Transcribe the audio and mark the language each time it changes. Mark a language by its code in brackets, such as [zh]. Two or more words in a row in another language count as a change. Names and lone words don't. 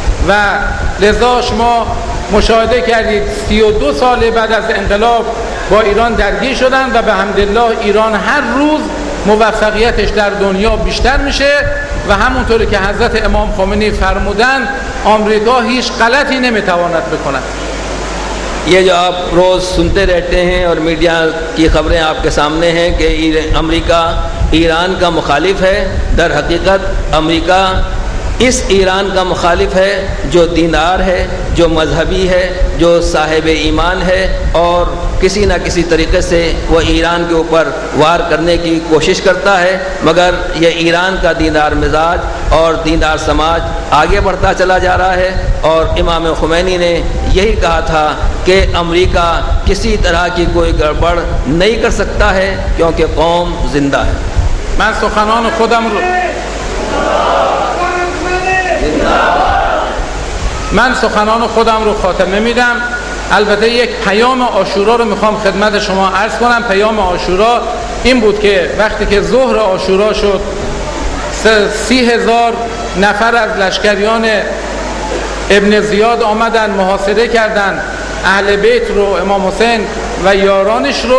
[fa] و لذا شما مشاهده کردید 32 سال بعد از انقلاب با ایران درگیر شدن و به حمدالله ایران هر روز موفقیتش در دنیا بیشتر میشه و همونطوری که حضرت امام خمینی فرمودن آمریکا هیچ غلطی نمیتواند بکند. [ur] یہ جو آپ روز سنتے رہتے ہیں اور میڈیا کی خبریں آپ کے سامنے ہیں کہ امریکہ ایران کا مخالف ہے، در حقیقت امریکہ اس ایران کا مخالف ہے جو دیندار ہے، جو مذہبی ہے، جو صاحب ایمان ہے، اور کسی نہ کسی طریقے سے وہ ایران کے اوپر وار کرنے کی کوشش کرتا ہے، مگر یہ ایران کا دیندار مزاج اور دیندار سماج آگے بڑھتا چلا جا رہا ہے. اور امام خمینی نے یہی کہا تھا کہ امریکہ کسی طرح کی کوئی گڑبڑ نہیں کر سکتا ہے کیونکہ قوم زندہ ہے. [fa] من سخنان خودم رو خاتمه میدم. البته یک پیام عاشورا رو میخوام خدمت شما عرض کنم. پیام عاشورا این بود که وقتی که ظهر عاشورا شد 30,000 نفر از لشکریان ابن زیاد آمدن محاصره کردن اهل بیت رو، امام حسین و یارانش رو.